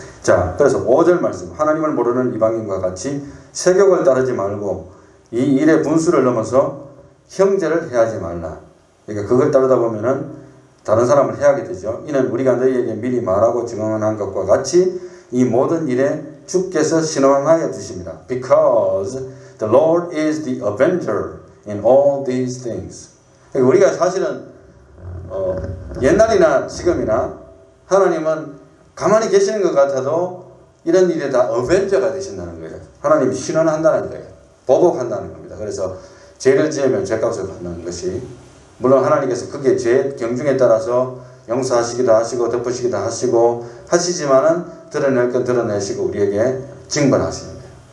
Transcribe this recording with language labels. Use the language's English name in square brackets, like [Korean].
[Korean] 자, 그래서 5절 말씀 하나님을 모르는 이방인과 같이 세격을 따르지 말고 이 일의 분수를 넘어서 형제를 해하지 말라. 그러니까 그걸 따르다 보면은 다른 사람을 해하게 되죠. 이는 우리가 너희에게 미리 말하고 증언한 것과 같이 이 모든 일에 주께서 신원하여 주십니다. [English] Because the Lord is the avenger in all these things. [Korean] 그러니까 우리가 사실은 옛날이나 지금이나 하나님은 가만히 계시는 것 같아도 이런 일에 다 어벤저가 되신다는 거예요. 하나님이 신원한다는 거예요. 보복한다는 겁니다. 그래서 죄를 지으면 죄값을 받는 것이 물론 하나님께서 그게 죄 경중에 따라서 용서하시기도 하시고 덮으시기도 하시지만은 드러낼 건 드러내시고 우리에게 징벌하시는 거예요.